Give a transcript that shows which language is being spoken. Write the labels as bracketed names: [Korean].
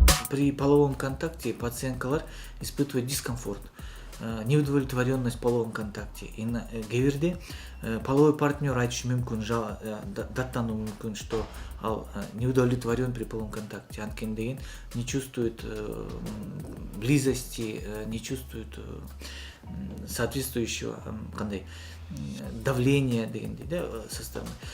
[Russian] При половом контакте пациенткалар испытывают дискомфорт, неудовлетворенность в половом контакте. [Kyrgyz] И кээ половой партнер айтышы мүмкүн, даттануу мүмкүн, что ал [Russian] неудовлетворен при половом контакте. [Kyrgyz] Анткени деген [Russian] не чувствует близости, не чувствует соответствующего кандай давление дегендей да со стороны.